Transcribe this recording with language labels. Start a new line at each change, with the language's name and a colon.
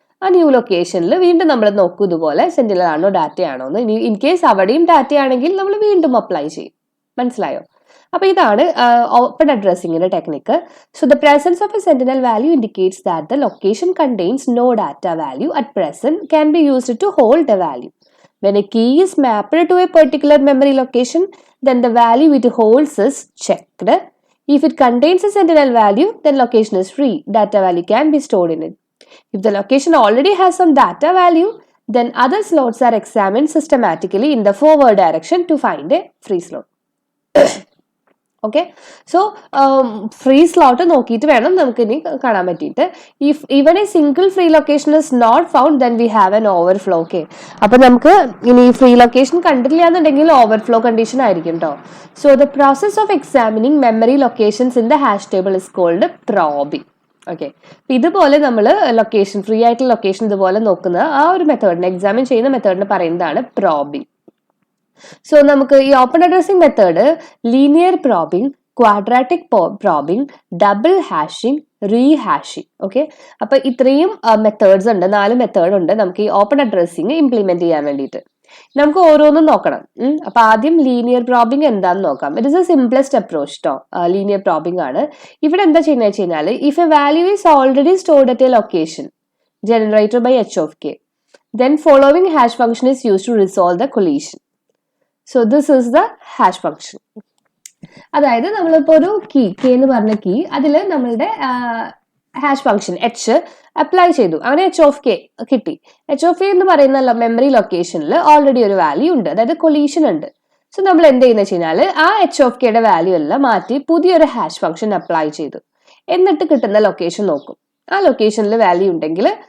Malayalam: ആ ന്യൂ ലൊക്കേഷനിൽ വീണ്ടും നമ്മൾ നോക്കും ഇതുപോലെ സെന്റിനൽ ആണോ ഡാറ്റ ആണോ എന്ന്. ഇൻ കേസ് അവിടെയും ഡാറ്റ ആണെങ്കിൽ നമ്മൾ വീണ്ടും അപ്ലൈ ചെയ്യും. മനസ്സിലായോ? അപ്പോൾ ഇതാണ് open അഡ്രസ്സിങ്ങിന്റെ technique.
English: So the presence of a sentinel value indicates that the location contains no data value at present can be used to hold a value. When a key is mapped to a particular memory location, then the value it holds is checked. If it contains a sentinel value, then location is free. Data value can be stored in it. If the location already has some data value, then other slots are examined systematically in the forward direction to find a free slot.
Malayalam: Okay, so free slot നോക്കിയിട്ട് വേണം നമുക്ക് ഇനി കാണാൻ പറ്റിയിട്ട്.
English: If even a single free location is not found then we have an overflow.
Malayalam: Okay, അപ്പൊ നമുക്ക് ഇനി free location കണ്ടില്ല എന്നുണ്ടെങ്കിൽ ഓവർഫ്ലോ കണ്ടീഷൻ ആയിരിക്കും കേട്ടോ.
English: So the process of examining memory locations in the hash table is called probing.
Malayalam: Okay, ഇതുപോലെ നമ്മൾ location free ആയിട്ടുള്ള ലൊക്കേഷൻ ഇതുപോലെ നോക്കുന്ന ആ ഒരു മെത്തേഡിനെ എക്സാമിൻ ചെയ്യുന്ന മെത്തേഡിനെ പറയുന്നതാണ് പ്രോബിംഗ്. സോ നമുക്ക് ഈ open addressing method linear probing, quadratic probing, double hashing, റീഹാഷിംഗ്. Okay, അപ്പൊ ഇത്രയും മെത്തേഡ്സ് ഉണ്ട്, 4 മെത്തേഡ് ഉണ്ട് നമുക്ക് ഈ ഓപ്പൺ അഡ്രസ്സിംഗ് ഇംപ്ലിമെന്റ് ചെയ്യാൻ വേണ്ടിയിട്ട്. നമുക്ക് ഓരോന്നും നോക്കണം. അപ്പൊ ആദ്യം ലീനിയർ പ്രോബിംഗ് എന്താന്ന് നോക്കാം.
English: It is a simplest approach ട്ടോ.
Malayalam: ലീനിയർ പ്രോബിംഗ് ആണ്. ഇവിടെ എന്താ ചെയ്യുന്നത് വെച്ച് കഴിഞ്ഞാൽ
English: If a value is already stored at a location generated by h of k, then following hash function is used to resolve the collision. So this is the hash function.
Malayalam: അതായത് നമ്മളിപ്പോൾ ഒരു key എന്ന് പറഞ്ഞ key അതിൽ നമ്മളുടെ hash function h apply ചെയ്തു, അങ്ങനെ h of k കിട്ടി. h of k എന്ന് പറയുന്ന മെമ്മറി ലൊക്കേഷനിൽ ഓൾറെഡി ഒരു വാല്യൂ ഉണ്ട്, അതായത് കൊളീഷൻ ഉണ്ട്. സോ നമ്മൾ എന്ത് ചെയ്യുന്ന വെച്ച് കഴിഞ്ഞാൽ ആ h of kയുടെ വാല്യൂ എല്ലാം മാറ്റി പുതിയൊരു ഹാഷ് ഫംഗ്ഷൻ അപ്ലൈ ചെയ്തു, എന്നിട്ട് കിട്ടുന്ന ലൊക്കേഷൻ നോക്കും. ആ ലൊക്കേഷനിൽ വാല്യൂ ഉണ്ടെങ്കിൽ